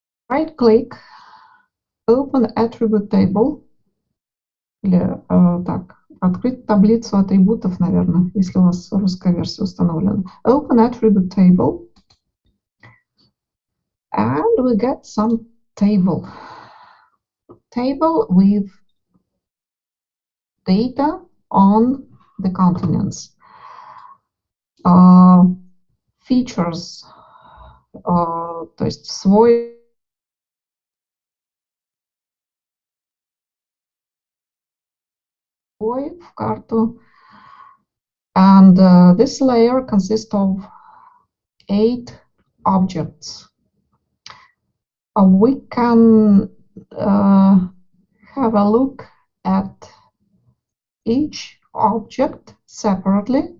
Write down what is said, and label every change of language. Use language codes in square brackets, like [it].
[en] Right-click, open attribute table, [ru] или так, открыть таблицу атрибутов, наверное, если у вас русская версия установлена. [en] Open attribute table, and we get some table with data on the continents. [ru] Features, то есть свой в карту. [en] And this layer consists of 8 objects. We can have a look at each object separately.